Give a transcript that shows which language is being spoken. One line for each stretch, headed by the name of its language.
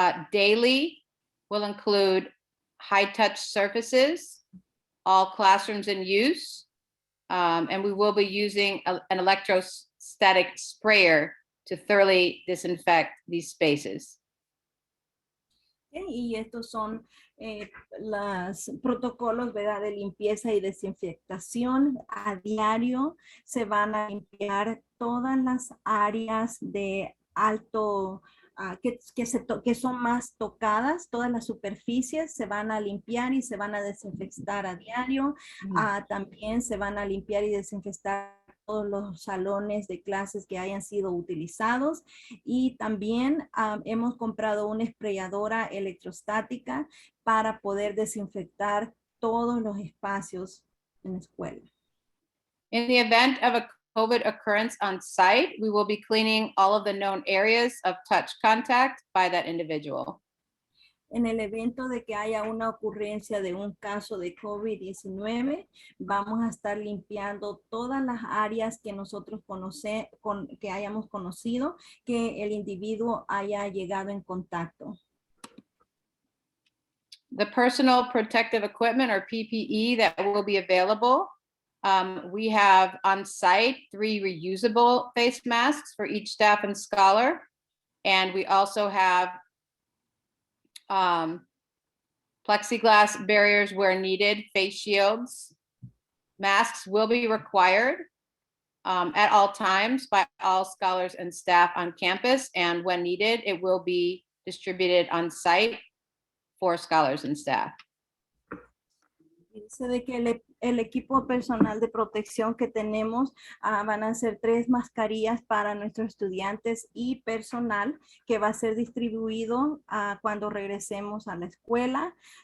English: Daily will include high-touch surfaces, all classrooms in use, and we will be using an electrostatic sprayer to thoroughly disinfect these spaces.
Spanish: Y estos son los protocolos, ¿verdad?, de limpieza y desinfectación. A diario se van a limpiar todas las áreas de alto, que son más tocadas, todas las superficies se van a limpiar y se van a desinfectar a diario. También se van a limpiar y desinfectar todos los salones de clases que hayan sido utilizados, y también hemos comprado una sprayadora electrostática para poder desinfectar todos los espacios en la escuela.
English: In the event of a COVID occurrence on site, we will be cleaning all of the known areas of touch contact by that individual.
Spanish: En el evento de que haya una ocurrencia de un caso de COVID-19, vamos a estar limpiando todas las áreas que nosotros que hayamos conocido, que el individuo haya llegado en contacto.
English: The personal protective equipment, or PPE, that will be available. We have on site 3 reusable face masks for each staff and scholar. And we also have plexiglass barriers where needed, face shields. Masks will be required at all times by all scholars and staff on campus, and when needed, it will be distributed on site for scholars and staff.
Spanish: Dice de que el equipo personal de protección que tenemos van a ser 3 mascarillas para nuestros estudiantes y personal, que va a ser distribuido cuando regresemos a la escuela.